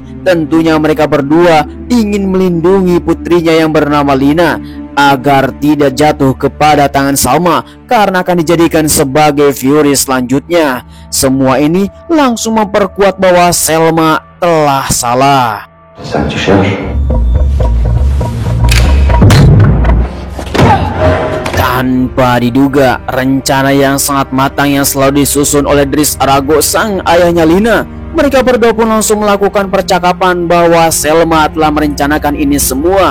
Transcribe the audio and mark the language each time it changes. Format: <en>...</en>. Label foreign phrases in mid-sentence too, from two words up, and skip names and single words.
<id>Tentunya mereka berdua ingin melindungi putrinya yang bernama Lina agar tidak jatuh kepada tangan Salma karena akan dijadikan sebagai Fury selanjutnya. Semua ini langsung memperkuat bahwa Selma telah salah.</id> <fr>Ça que tu cherches?</fr> <id>Tanpa diduga, rencana yang sangat matang yang selalu disusun oleh Dris Arago, sang ayahnya Lina, mereka berdua pun langsung melakukan percakapan bahwa Selma telah merencanakan ini semua.</id>